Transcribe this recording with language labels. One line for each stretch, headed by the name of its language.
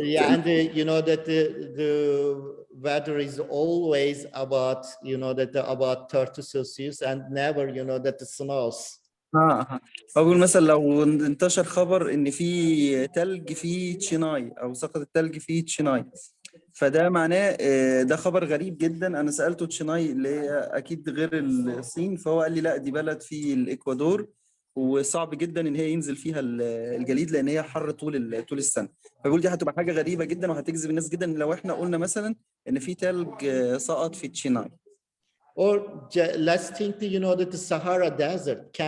English: Yeah, and you know that the weather is always about, you know, that about 30 Celsius and never, you know, that it snows.
Arabic: هو بيقول مثلا لو انتشر خبر ان في تلج في تشيناي او سقط التلج في تشيناي، فده معناه ده خبر غريب جدا. انا سالته تشيناي اللي هي اكيد غير الصين، فهو قال لي لا دي بلد في الاكوادور وصعب جدا ان هي ينزل فيها الجليد لان هي حر طول السنه. فبيقول دي هتبقى حاجه غريبه جدا وهتجذب الناس جدا لو احنا قلنا مثلا ان في تلج سقط في تشيناي.
English: Or let's think, you know, that the Sahara Desert.